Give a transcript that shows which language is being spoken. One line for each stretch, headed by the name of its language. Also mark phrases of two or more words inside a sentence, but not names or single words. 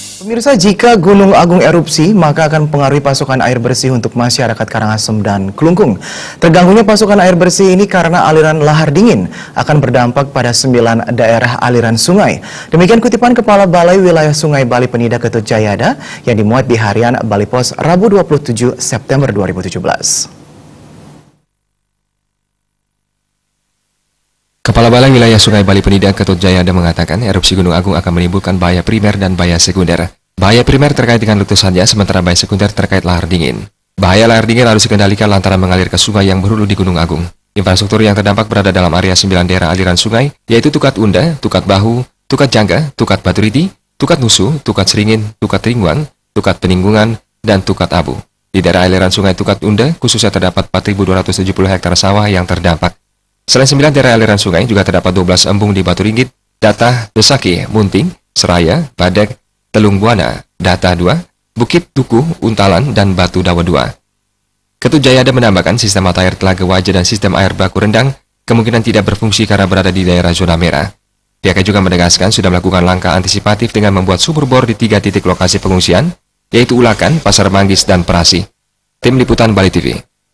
Indonesian: Pemirsa, jika Gunung Agung erupsi, maka akan mempengaruhi pasokan air bersih untuk masyarakat Karangasem dan Kelungkung. Terganggunya pasokan air bersih ini karena aliran lahar dingin akan berdampak pada 9 daerah aliran sungai. Demikian kutipan Kepala Balai Wilayah Sungai Bali Penida Ketut Jayada yang dimuat di harian Bali Pos Rabu 27 September 2017. Kepala Balai Wilayah Sungai Bali Penida Ketut Jayada mengatakan erupsi Gunung Agung akan menimbulkan bahaya primer dan bahaya sekunder. Bahaya primer terkait dengan letusannya, sementara bahaya sekunder terkait lahar dingin. Bahaya lahar dingin harus dikendalikan lantaran mengalir ke sungai yang berhulu di Gunung Agung. Infrastruktur yang terdampak berada dalam area 9 daerah aliran sungai, yaitu Tukat Unda, Tukat Bahu, Tukat Jangga, Tukat Baturiti, Tukat Nusu, Tukat Seringin, Tukat Ringwang, Tukat Peninggungan, dan Tukat Abu. Di daerah aliran sungai Tukat Unda, khususnya terdapat 4.270 hektar sawah yang terdampak. Selain 9 daerah aliran sungai, juga terdapat 12 embung di Batu Ringgit, Datah, Besaki, Munting, Seraya, Badek, Telung Buana, Datah 2, Bukit Tuku, Untalan, dan Batu Dawa 2. Ketut Jayada menambahkan sistem mata air Telaga Waja dan sistem air baku rendang kemungkinan tidak berfungsi karena berada di daerah zona merah. Pihaknya juga menegaskan sudah melakukan langkah antisipatif dengan membuat sumur bor di 3 titik lokasi pengungsian, yaitu Ulakan, Pasar Manggis, dan Perasi. Tim Liputan Bali TV.